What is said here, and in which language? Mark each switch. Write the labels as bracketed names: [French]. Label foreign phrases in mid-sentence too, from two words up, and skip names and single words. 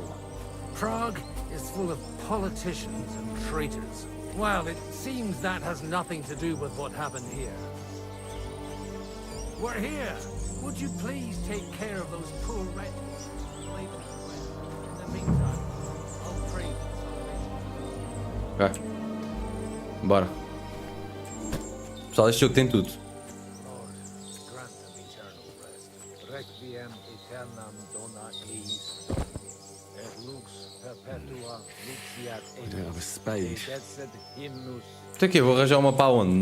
[English] Prague is full of politicians and traitors. Well, it seems that has nothing to do with what happened here. We're here. Would you please take care of those poor wretches? In the meantime, I'll pray for salvation. [Portuguese] Ok. Bora. Pessoal, este jogo tem tudo. [Latin] Requiem aeternam dona eis, et lux perpetua luciat eis. [English] I don't have a spade. [Latin] Decet hymnus. [Portuguese] Isto aqui, vou arranjar uma para onde?